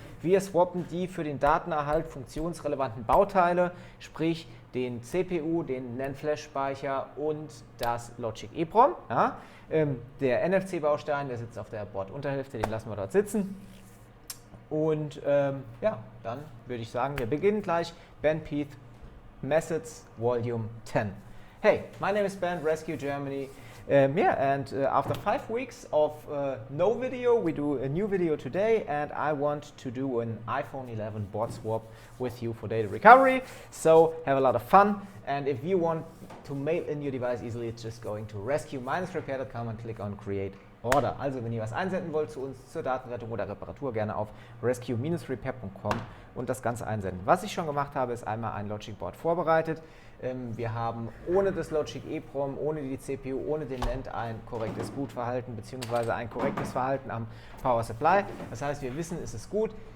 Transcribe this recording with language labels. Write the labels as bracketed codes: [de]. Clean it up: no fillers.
[de] Wir swappen die für den Datenerhalt funktionsrelevanten Bauteile, sprich den CPU, den NAND-Flash-Speicher und das Logic-EEPROM. Ja. Der NFC-Baustein, der sitzt auf der Board-Unterhälfte, den lassen wir dort sitzen. Und ja, dann würde ich sagen, wir beginnen gleich. [en] Ben Peeth, Methods, Volume 10. Hey, my name is Ben, RESQ Germany. After 5 weeks of no video, we do a new video today, and I want to do an iPhone 11 board swap with you for data recovery. So have a lot of fun, and if you want to mail in your device easily, it's just going to resq-repair.com and click on Create Order. [de] Also wenn ihr was einsenden wollt zu uns zur Datenrettung oder Reparatur, gerne auf resq-repair.com und das Ganze einsenden. Was ich schon gemacht habe, ist einmal ein Logicboard vorbereitet. Wir haben ohne das Logic-EEPROM, ohne die CPU, ohne den NAND ein korrektes Bootverhalten bzw. ein korrektes Verhalten am Power Supply. Das heißt, wir wissen, es ist gut.